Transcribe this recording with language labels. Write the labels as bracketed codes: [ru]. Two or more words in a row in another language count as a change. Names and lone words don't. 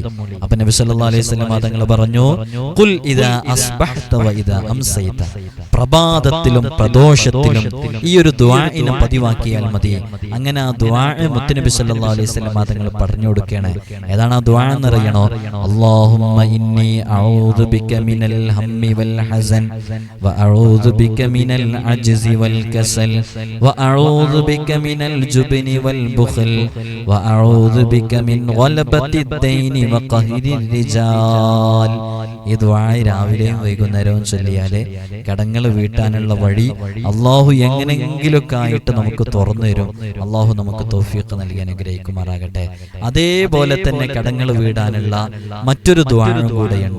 [ml] അപ്പൊ നബി [ar] صلى الله عليه وسلم [ml] തങ്ങൾ പറഞ്ഞു, [ar] قل إذا أصبحت و إذا أمسيت, [ml] പ്രഭാതത്തിലും പ്രദോഷത്തിലും ഈ ഒരു ദുആഇനെ പതിവാക്കിയാൽ മതി. അങ്ങനെ ആ ദുആ മുത്തുനബി [ar] صلى الله عليه وسلم [ml] തങ്ങൾ പറഞ്ഞു കൊടുക്കുകയാണ്. ഏതാണ് ആ ദുആ എന്നറിയണോ? [ar] اللهم إني أعوذ بك من الهم وال حزن و أعوذ بك من العجز وال كسل وأعوذ بك من الجبن والبخل وأعوذ بك من غلبة الدين وقهر الرجال. [ml] ഈ ദുആ രാവിലെയും വൈകുന്നേരവും ചൊല്ലിയാലേ കടങ്ങൾ വീട്ടാനുള്ള വഴി അല്ലാഹു എങ്ങനെങ്കിലൊക്കെ ആയിട്ട് നമുക്ക് തുറന്നു തരും. അല്ലാഹു നമുക്ക് തൗഫീഖ് നൽകി അനുഗ്രഹിക്കുമാറാകട്ടെ. അതേപോലെ തന്നെ കടങ്ങൾ വീടാനുള്ള മറ്റൊരു ദുആയും കൂടെയുണ്ട്.